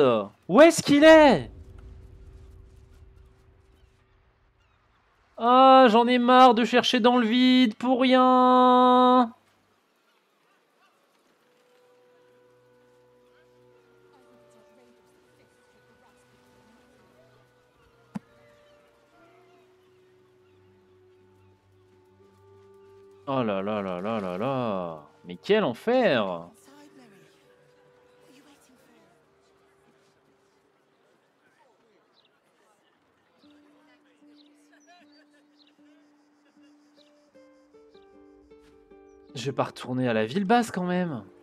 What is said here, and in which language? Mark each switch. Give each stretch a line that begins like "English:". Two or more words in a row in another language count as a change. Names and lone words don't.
French: Où est-ce qu'il est? Ah, j'en ai marre de chercher dans le vide pour rien. Oh là là là là là là. Mais quel enfer! Je vais pas retourner à la ville basse quand même.